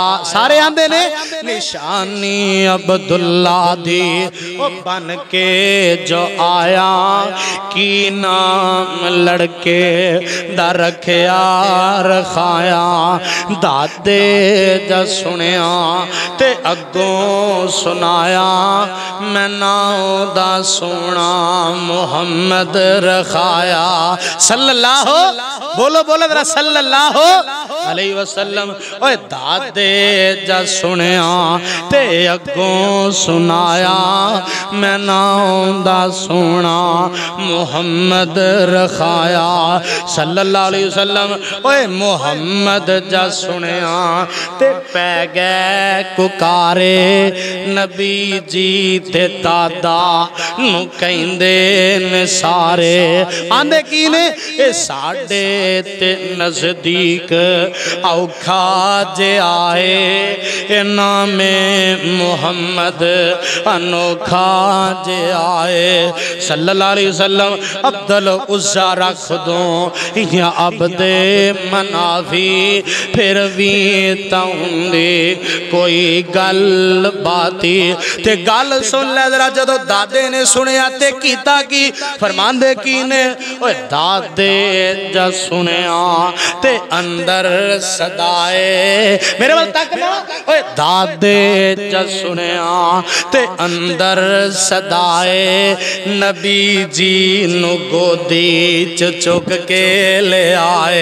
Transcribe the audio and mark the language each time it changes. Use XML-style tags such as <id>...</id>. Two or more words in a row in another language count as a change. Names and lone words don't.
<pa>سارے آندے نیں نشانی عبداللہ دی بن کے جو آیا، کی ناں لڑکے دا رکھیا رکھا دادے جاں سنیا تے اگوں سنایا، میں ناں دا سونا محمد رکھایا صلی اللہ، بولو بولو ذرا</pa> <ar>صلى الله عليه وسلم.</ar> <pa>اوئے دادے جاں سنیا تے اگوں سنایا، میں ناں دا سونا محمد رکھایا</pa> <ar>صلى الله عليه وسلم.</ar> <pa>اوئے محمد جاں سنیا تے پے گئے کوکارے، نبی جی تے دادا نوں کہندے نیں سارے. آندے کی نیں، اے ساڈے تے نزدیک اوکھا جے آئے، اے نامِ محمد انوکھا جے آئے</pa> <ar>صلى الله عليه وسلم.</ar> <pa>عبدالعزیٰ رکھ دو یا عبدِ مناف، پھر وی تاؤندے کوئی گل باتی. تے گل سن لے ذرا، جدوں دادے نے سنیا تے کیتا کی? فرماندے کی نیں، اوئے دادے جاں سنیا تے اندر سدائے، میرے وال تک نا، اوئے دادے جاں سنیا تے اندر سدائے، نبی جی نوں گودی چ چک کے لے آئے.</pa>